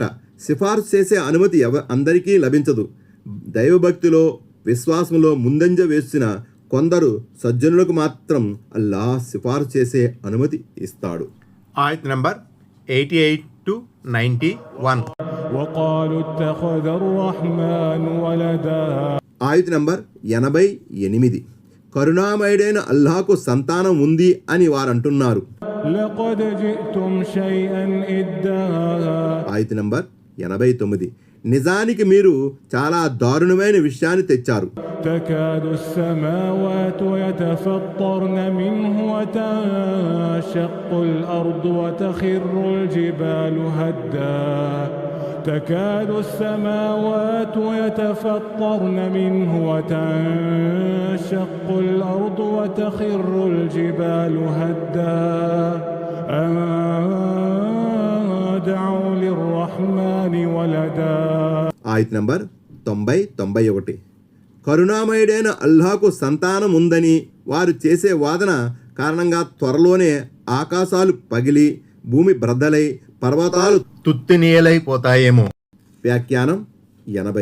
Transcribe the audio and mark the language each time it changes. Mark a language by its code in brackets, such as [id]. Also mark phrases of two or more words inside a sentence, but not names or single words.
[te] సిఫార్సు చేసే అనుమతి అందరికీ లభించదు. దైవభక్తిలో, విశ్వాసంలో ముందంజ వేసిన కొందరు సజ్జనులకు మాత్రం అల్లాహ్ సిఫార్సు చేసే అనుమతి ఇస్తాడు. ఆయత్ నంబర్ 88 to 91. [ar] وقالوا اتخذ الرحمن ولدا. [te] ఆయత్ నంబర్ 88. కరుణామయుడైన అల్లాహకు సంతానం ఉంది అని వారంటున్నారు. [ar] لقد جئتم شيئا إدا. [te] ఆయత్ నంబర్ 89. నిజానికి మీరు చాలా దారుణమైన విషయాన్ని తెచ్చారు. [ar] تكاد السماوات يتفطرن منه وتنشق الأرض وتخر الجبال هدا. تكاد السماوات يتفطرن منه وتنشق الأرض وتخر الجبال هدا أن دعوا للرحمن ولدا. [te] ఆయత్ నంబర్ 90-91. కరుణామయుడైన అల్లాహకు సంతానం ఉందని వారు చేసే వాదన కారణంగా త్వరలోనే ఆకాశాలు పగిలి భూమి బ్రద్దలై పర్వతాలు తుత్తినీయలైపోతాయేమో. వ్యాఖ్యానం 80.